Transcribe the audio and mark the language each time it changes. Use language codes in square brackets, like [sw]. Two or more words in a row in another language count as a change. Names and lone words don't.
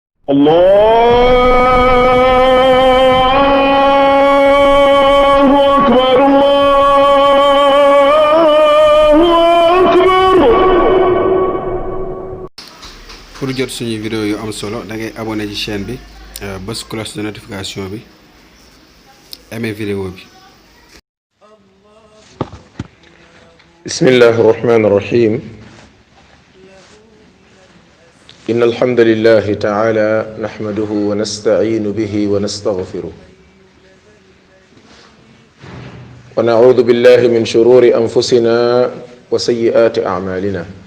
[ar] الله أكبر الله أكبر. [wo] pour jot suñu vidéo yu am solo da ngay abonné ci chaîne bi bës [fr] cloche de notification [wo] bi aimé vidéo bi. [ar] بسم الله الرحمن الرحيم إن الحمد لله تعالى نحمده ونستعين به ونستغفره ونعوذ بالله من شرور أنفسنا وسيئات أعمالنا